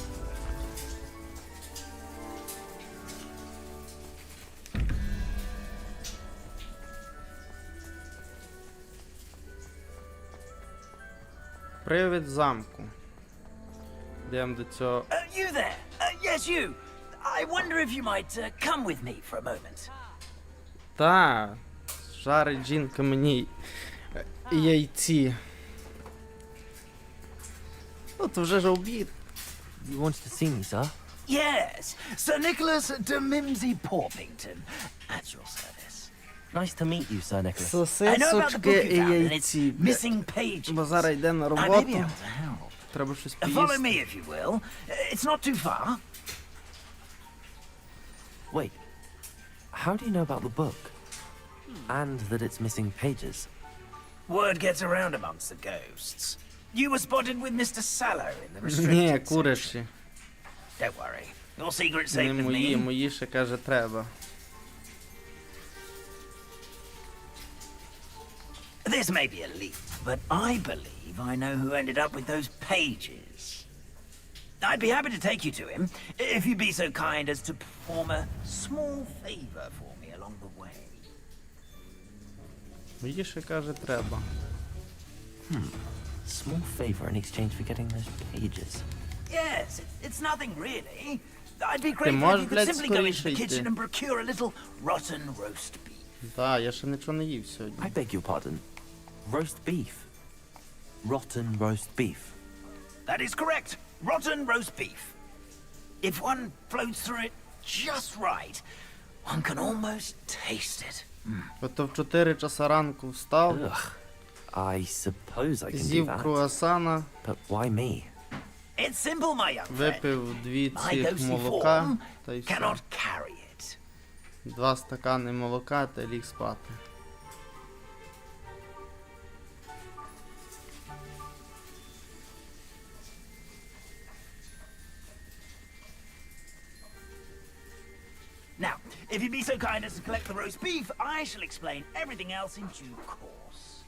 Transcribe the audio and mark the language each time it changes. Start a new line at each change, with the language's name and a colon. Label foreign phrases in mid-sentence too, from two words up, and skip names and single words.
Ukrainian: Привід замку. Йдемо до цього.
English: You there? Yes, you. I wonder if you might come with me for a moment.
Ukrainian: Та, жарить жінка мені яйці. От вже ж обід.
English: You wanted to see me, sir? Yes, Sir Nicholas de Mimsy Porpington, at your service. Nice to meet you, Sir Nicholas.
Ukrainian: Сосисочки і яйці.
English: Missing pages.
Ukrainian: Бо зараз йде на
English: I may be
Ukrainian: роботу.
English: able to help.
Ukrainian: Треба щось
English: Follow
Ukrainian: поїсти.
English: me if you will. It's not too far. Wait, how do you know about the book? And that it's missing pages? Word gets around amongst the ghosts. You were spotted with Mr. Sallow in the restricted
Ukrainian: Ні,
English: section.
Ukrainian: курячі.
English: Don't worry. Your secret's
Ukrainian: Не
English: safe with
Ukrainian: мої,
English: me.
Ukrainian: мої ще каже треба.
English: This may be a leap, but I believe I know who ended up with those pages. I'd be happy to take you to him, if you'd be so kind as to perform a small favor for me along the way.
Ukrainian: Мої ще каже треба.
English: Small favor in exchange for getting those pages. Yes, it's nothing really. I'd be grateful if
Ukrainian: можеш,
English: you could
Ukrainian: блядь,
English: simply go into
Ukrainian: скоріше
English: the
Ukrainian: йти.
English: kitchen and procure a little rotten roast beef.
Ukrainian: Так, я ще нічого не їв сьогодні.
English: I beg your pardon. Roast beef. Rotten roast beef. That is correct. Rotten roast beef. If one floats through it just right, one can almost taste it.
Ukrainian: Ото в 4 часа ранку встав,
English: Ugh. I suppose I can do
Ukrainian: з'їв
English: that.
Ukrainian: круасана,
English: But why me? It's simple, my young friend.
Ukrainian: випив 2
English: My
Ukrainian: цих
English: ghostly
Ukrainian: молока,
English: form
Ukrainian: та й все.
English: cannot carry it.
Ukrainian: 2 стакани молока та ліг спати.
English: Now, if you'd be so kind as to collect the roast beef, I shall explain everything else in due course.